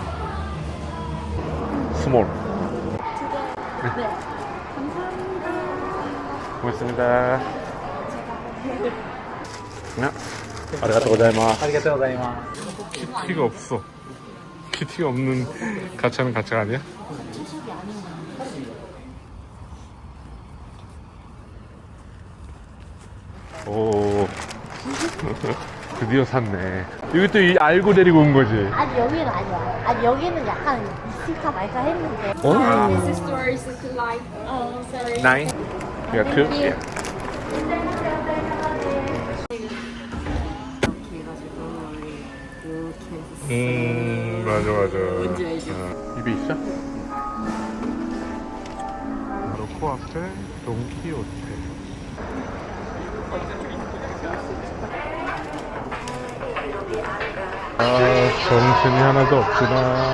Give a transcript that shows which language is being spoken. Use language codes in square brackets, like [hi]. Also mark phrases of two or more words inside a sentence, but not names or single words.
[ko] 스몰. 네. 감사합니다. 고맙습니다. [ja] ありがとう ございます. ありがとうございます。 [ko] 키티가 없어. 키티가 없는 가차는 가차 아니야? 오. 드디어 샀네. 이것도 알고 데리고 온 거지. 아니 여기는 아니야. 아니 여기는 약간 있을까 말까 했는데. 어? [en] This store is like, oh, sorry. Nine. You got two? Thank you. Yeah. [ko] 맞아 맞아. 뭔지 알죠? 입에 있어? 바로 코앞에 돈키호테. 아 정신이 하나도 없구나.